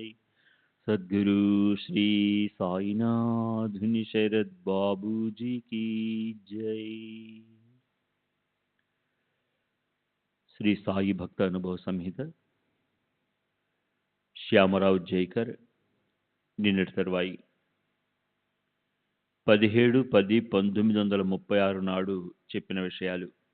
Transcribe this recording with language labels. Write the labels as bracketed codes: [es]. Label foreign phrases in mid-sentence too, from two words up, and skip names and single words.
[hi] सद्गुरु श्री साईनाथ शरद बाबू जी की जय। [te] శ్రీ సాయి భక్త అనుభవ సంహిత శ్యామరావు జైకర్ నిన్నటి తరువాయి 17-10-1936 నాడు చెప్పిన విషయాలు.